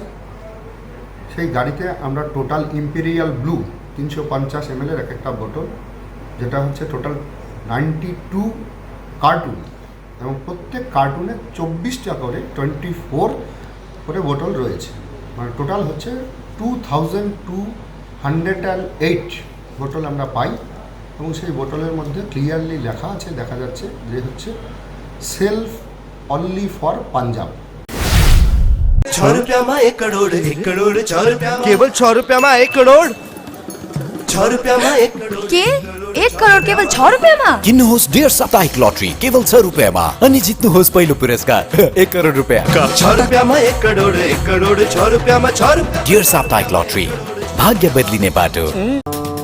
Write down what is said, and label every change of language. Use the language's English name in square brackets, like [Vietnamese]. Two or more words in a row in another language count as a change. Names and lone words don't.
[Bangla] সেই গাড়িতে আমরা টোটাল ইম্পেরিয়াল ব্লু 350 ml এক একটা বোতল, যেটা হচ্ছে টোটাল 92 কার্টুন এবং প্রত্যেক কার্টুনে 24টা করে 24 করে বোতল রয়েছে, মানে টোটাল হচ্ছে 2208 বোতল আমরা পাই এবং সেই বোতলের মধ্যে ক্লিয়ারলি লেখা আছে, দেখা যাচ্ছে যে হচ্ছে [English] self only for Punjab. [Hindi] 6 रुपया में 1 करोड़ 1 करोड़ 6 रुपया केवल 6 रुपया में 1 करोड़ 6 रुपया में 1 करोड़ [Nepali] के 1 करोड केवल 6 रुपियाँमा किन्नुहोस् डेढ साप्ताहिक लटरी केवल 6 रुपियाँमा अनि जित्नुहोस् पहिलो पुरस्कार 1 करोड रुपियाँ 6 रुपियाँमा 1 करोड 1 करोड 6 रुपियाँमा 6 रुपियाँ डेढ साप्ताहिक लटरी भाग्य बदलिने बाटो